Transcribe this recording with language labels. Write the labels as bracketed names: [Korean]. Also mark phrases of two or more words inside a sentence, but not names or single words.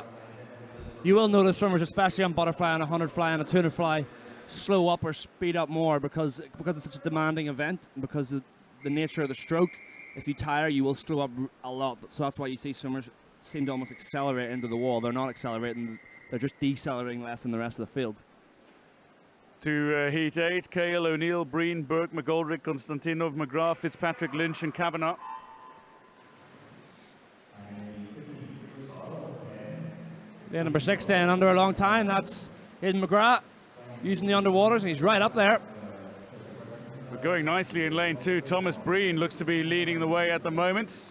[English] You will notice swimmers, especially on butterfly and 100 fly and a 200 fly, slow up or speed up more because it's such a demanding event, because of the nature of the stroke. If you tire, you will slow up a lot. So that's why you see swimmers seem to almost accelerate into the wall. They're not accelerating, they're just decelerating less than the rest of the field. To Heat 8, Cahill, O'Neill, Breen, Burke, McGoldrick, Konstantinov, McGrath, Fitzpatrick, Lynch and Kavanagh. Yeah, number 6 staying under a long time. That's Aidan McGrath using the underwaters, and he's right up there. We're going nicely in lane 2. Thomas Breen looks to be leading the way at the moment.